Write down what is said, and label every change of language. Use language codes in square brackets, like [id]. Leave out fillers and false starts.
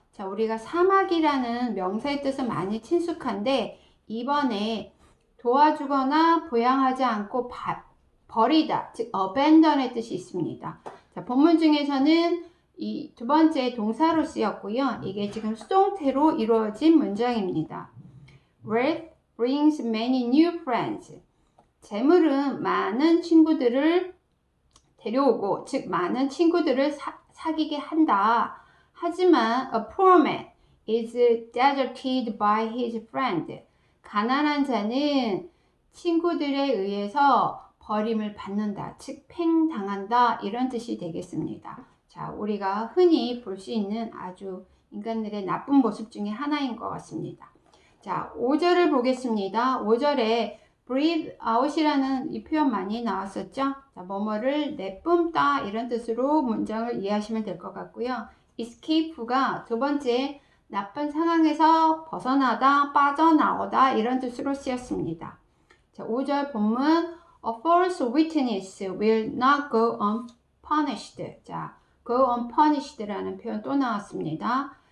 [ko] 자, 우리가 사막이라는 명사의 뜻은 많이 친숙한데 이번에 도와주거나 보양하지 않고 버리다, 즉 abandon의 뜻이 있습니다. 자, 본문 중에서는 이 두 번째 동사로 쓰였고요. 이게 지금 수동태로 이루어진 문장입니다. [en] Wealth brings many new friends. [ko] 재물은 많은 친구들을 데려오고, 즉 많은 친구들을 사귀게 한다. 하지만 [en] a poor man is deserted by his friend. [ko] 가난한 자는 친구들에 의해서 버림을 받는다, 즉 팽당한다 이런 뜻이 되겠습니다. 자, 우리가 흔히 볼 수 있는 아주 인간들의 나쁜 모습 중에 하나인 것 같습니다. 자, 자, 5절을 보겠습니다. 5절에 [en] breathe out [ko] 이라는 이 표현 많이 나왔었죠? 자, 뭐뭐를 내뿜다 이런 뜻으로 문장을 이해하시면 될 것 같고요. escape가 두 번째 나쁜 상황에서 벗어나다, 빠져나오다 이런 뜻으로 쓰였습니다. 자, 5절 본문 [en] A false witness will not go unpunished. [ko] 자, [en] go unpunished [ko] 라는 표현 또 나왔습니다.